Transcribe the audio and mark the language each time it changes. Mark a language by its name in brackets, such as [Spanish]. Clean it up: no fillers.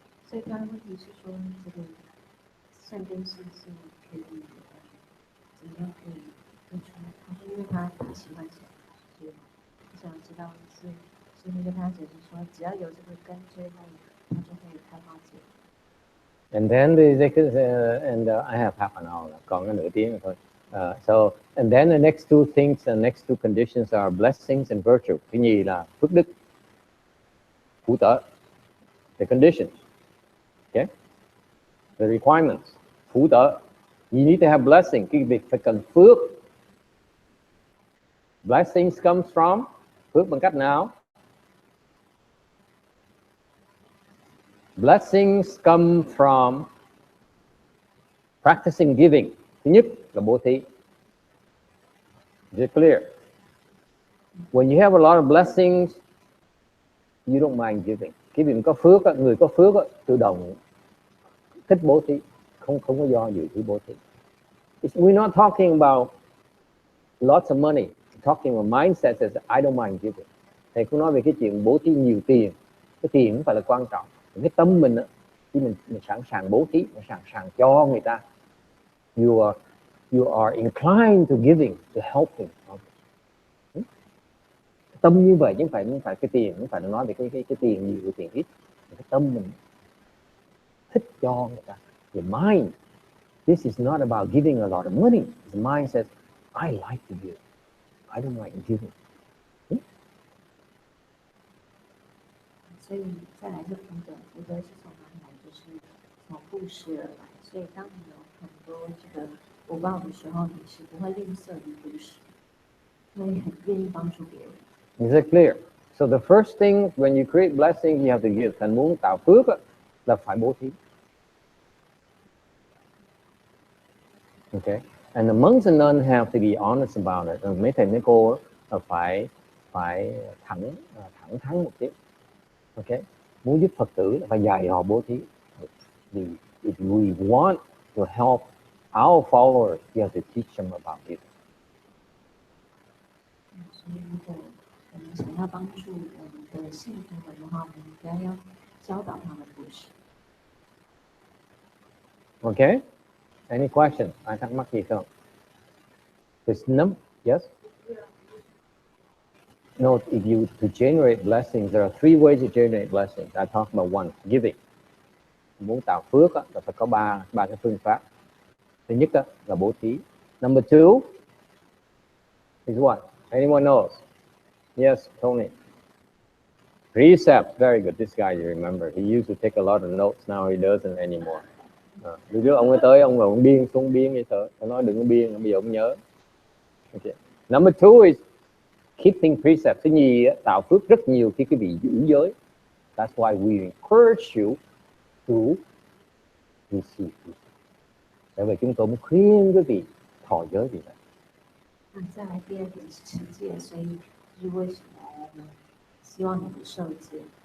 [Chinese] 所以刚刚问题是说，这个善根是可以怎么样可以分出来？他说，因为他喜欢钱，所以我想知道是那个他解释说，只要有这个根追在你，他就会开花结。 [English] And then I have half an hour, [Vietnamese] còn có nửa tiếng thôi. [English] So and then the next two things, the next two conditions are blessings and virtue. [Vietnamese] Thứ nhì là phước đức, phú tợ. [English] the conditions, okay, the requirements, phú tợ. You need to have blessing. [Vietnamese] Cái việc phải cần phước. [English] Blessings comes from, [Vietnamese] phước bằng cách nào? [English] Blessings come from practicing giving. [Vietnamese] Thứ nhất là bố thí. [English] Is it clear? When you have a lot of blessings, you don't mind giving. [Vietnamese] Cái việc có phước, người có phước tự động thích bố thí, không có do dự thứ bố thí. [English] We're not talking about lots of money. We're talking about mindset says I don't mind giving. [Vietnamese] Thầy cũng nói về cái chuyện bố thí nhiều tiền. Cái tiền không phải là quan trọng. Cái tâm mình khi mình sẵn sàng bố thí, mình sẵn sàng cho người ta. [English] You are inclined to giving, to helping. [Vietnamese] Tâm như vậy chứ không phải cái tiền, không phải nói về cái tiền nhiều, cái tiền ít. Cái tâm mình thích cho người ta. [English] The mind, this is not about giving a lot of money. The mind says, I like to give. I don't like giving. [Chinese] 所以再来就福德，福德是从哪里来？就是从布施而来。所以当你有很多这个福报的时候，你是不会吝啬于布施，所以很愿意帮助别人。 [English] Is it clear? So the first thing when you create blessings, you have to give. [Vietnamese] Thành muốn tạo phước là phải bố thí. [English] Okay. And the monks and nuns have to be honest about it. [Vietnamese] Mấy thầy mấy cô là phải thẳng thắn một tí. Okay. Muốn giúp Phật tử là phải dạy họ bố thí. [English] If we want to help our followers, we have to teach them about it. [Chinese] 所以如果我们想要帮助我们的信徒们的话，我们应该要教导他们布施。 [English] Okay. Any questions? [Vietnamese] Ai thắc mắc gì không? [English] Yes? No, if you to generate blessings, there are three ways to generate blessings. I talked about one, giving. [Vietnamese] Muốn tạo phước là phải có ba cái phương pháp. [English] Thứ nhất là bố thí. Number two is what? Anyone knows? Yes, Tony. Precept, very good. This guy, you remember, he used to take a lot of notes. Now he doesn't anymore. [Vietnamese] Lúc trước ông ấy tới, ông ngồi ông biên xuống biên vậy thôi. Ông nói đừng có biên, bây giờ ông nhớ. Okay. [English] Number two is keeping precepts. [Vietnamese] Thứ nhì, tạo phước rất nhiều khi quý vị giữ giới. [English] That's why we encourage you to receive. [Vietnamese] Tại vì chúng tôi muốn khuyên quý vị thọ giới vì vậy. [Chinese] 再来第二点是持戒，所以就是为什么我们希望你们受戒。